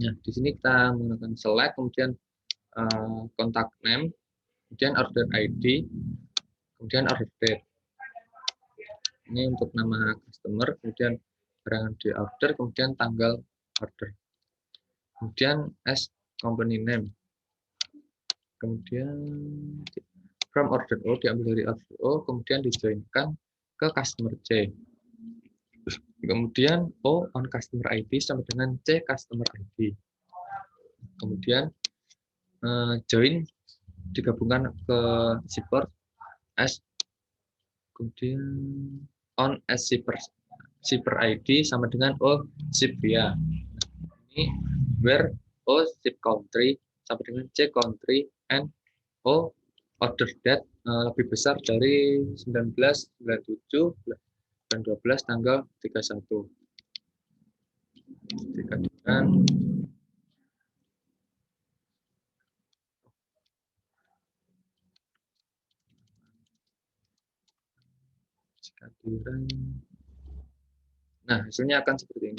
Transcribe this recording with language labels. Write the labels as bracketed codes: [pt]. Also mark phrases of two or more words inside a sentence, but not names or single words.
[id] Nah, di sini kita menggunakan select, kemudian [en] contact name, [id] kemudian [en] order ID, [id] kemudian [en] order date. [id] Ini untuk nama customer, kemudian barang yang di order, kemudian tanggal order. Kemudian [en] as company name. [id] Kemudian [en] from order O [id] diambil dari order O, kemudian dijoinkan ke [en] customer C. [id] Kemudian [en] O on customer ID [id] sama dengan [en] C customer ID. [id] Kemudian join digabungkan ke [en] shipper as, [id] kemudian [en] on as shipper ID [id] sama dengan [en] O ship via. [id] Ini [en] where O ship country [id] sama dengan [en] C country and O order date [id] lebih besar dari 1997 dan 12 tanggal 31. Dikatakan nah, hasilnya akan seperti ini.